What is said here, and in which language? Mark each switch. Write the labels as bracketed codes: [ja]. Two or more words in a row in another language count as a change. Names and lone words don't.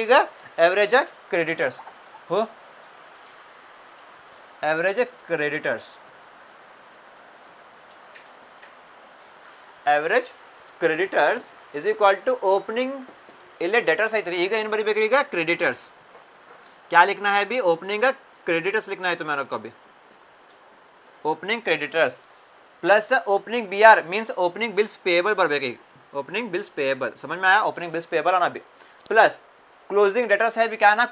[en] ಈಗ average creditors. average creditors is equal to opening, [kn] ಇಲ್ಲೇ ಡೆಟರ್ಸ್ ಐತ್ರಿ. ಈಗ ಏನು ಬರೀಬೇಕ್ರಿ? ಈಗ ಕ್ರೆಡಿಟರ್ಸ್. [hi] क्या लिखना है अभी? [en] opening creditors [hi] लिखना है तुम्हारे को अभी. [en] opening creditors plus opening BR means opening bills payable बरबेगी. opening bills payable [hi] समझ में आया? [en] opening bills payable [hi] आना भी [en] plus closing debtors [hi] है भी क्या आना?